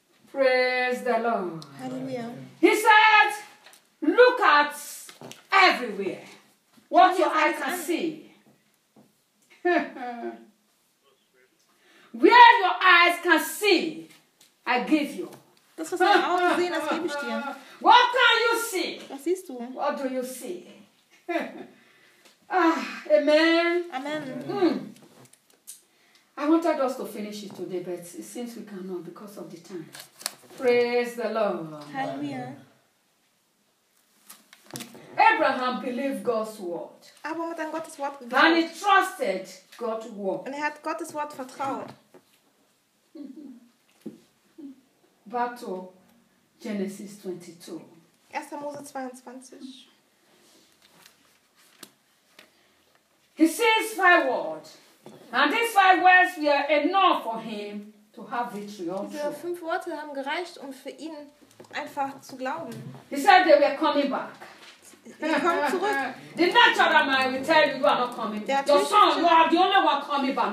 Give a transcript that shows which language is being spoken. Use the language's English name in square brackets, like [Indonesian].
[English] Praise the Lord. Hallelujah. He said, look at everywhere, what your eye can see. Where your eyes can see, I give you. [German] Das, was deine Augen sehen, das gebe ich dir. [English] What can you see? [German] Was siehst du? [English] What do you see? Amen. Amen. I wanted us to finish it today, but it seems we cannot because of the time. Praise the Lord. Hallelujah. Abraham believed God's word. [German] Abraham hat an Gottes Wort geglaubt. [English] And he trusted God's word. [German] Und er hat Gottes Wort vertraut. [English] Back to Genesis 22. [German] 1. Mose 22. [English] He says five words. And these five words were enough for him to have victory also. [German] Diese fünf Worte haben gereicht, um für ihn einfach zu glauben. [English] He said they were coming back. [German] Sie kommen zurück. [English] The natural man will tell you, you are not coming. [German] Der [English] your son, you are the only one coming back.